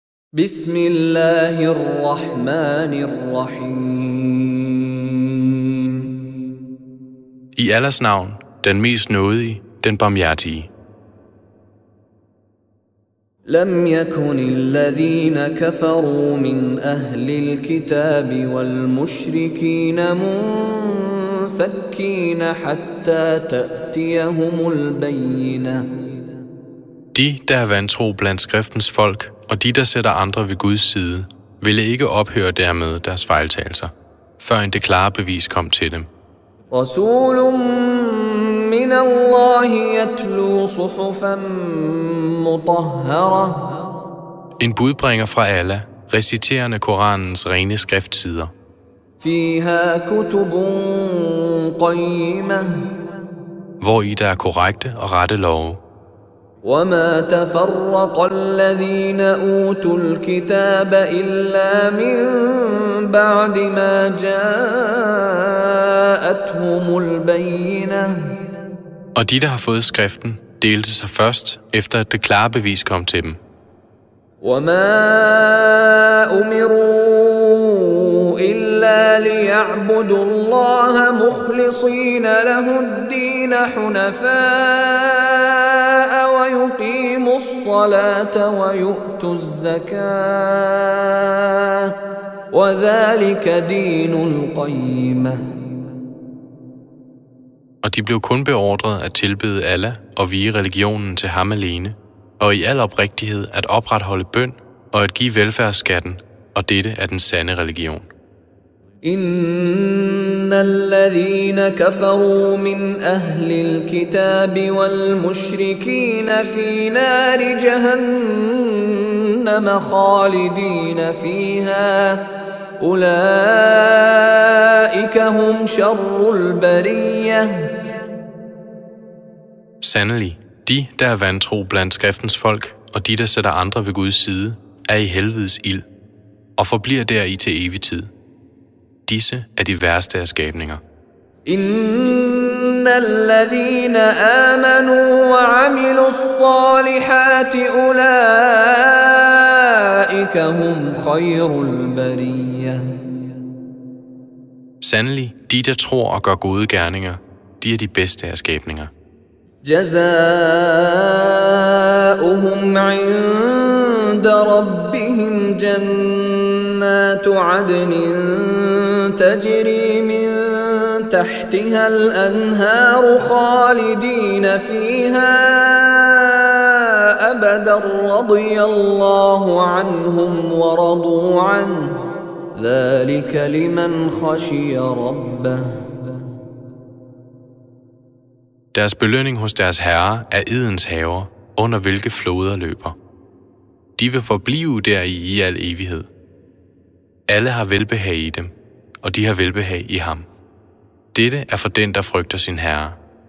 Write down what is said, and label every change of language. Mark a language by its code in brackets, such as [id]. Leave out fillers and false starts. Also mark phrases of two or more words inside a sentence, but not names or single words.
[ar] بسم الله الرحمن الرحيم. [da] I Allahs navn, den mest nådige, den barmhjertige. [ar] لم يكن الذين كفروا من أهل الكتاب والمشركين منفكين حتى تأتيهم البينة. [da] De, der er vantro blandt skriftens folk, og de, der sætter andre ved Guds side, ville ikke ophøre dermed deres fejltagelser, før en det klare bevis kom til dem. [ar] رسول من الله يتلو صحفا مطهرة. [da] En budbringer fra Allah, reciterende Koranens rene skriftsider. [ar] فيها كتب قيمة. [da] Hvori der er korrekte og rette love. [ar] وما تفرق الذين أوتوا الكتاب إلا من بعد ما جاءتهم البينة. [da] Og de, der har fået skriften, delte sig først, efter at det klare bevis kom til dem. [ar] وما أمروا إلا ليعبدوا الله مخلصين له الدين حنفاء ويقيموا الصلاة ويؤتوا الزكاة وذلك دين القيمة. [da] Og de blev kun beordret at tilbede Allah og vie religionen til ham alene, og i al oprigtighed at opretholde bøn og at give velfærdsskatten, og dette er den sande religion. [ar] إن الذين كفروا من أهل الكتاب والمشركين في نار جهنم خالدين فيها أولئك هم شر البرية. [da] Sandelig, de, der er vantro blandt skriftens folk, og de, der sætter andre ved Guds side, er i helvedes ild, og forbliver deri til evig tid. Disse er de værste af skabninger. [ar] إن الذين آمنوا وعملوا الصالحات أولئك هم خير البرية. [da] Sandelig, de, der tror og gør gode gerninger, de er de bedste af skabninger. [ar] جزاؤهم عند ربهم جنات عدن تجري من تحتها الأنهار خالدين فيها أبدا رضي الله عنهم ورضوا عنه ذلك لمن خشي ربه. [da] Deres belønning hos deres herre er Edens haver, under hvilke floder løber. De vil forblive deri i al evighed. Alle har velbehag i dem, og de har velbehag i ham. Dette er for den, der frygter sin herre.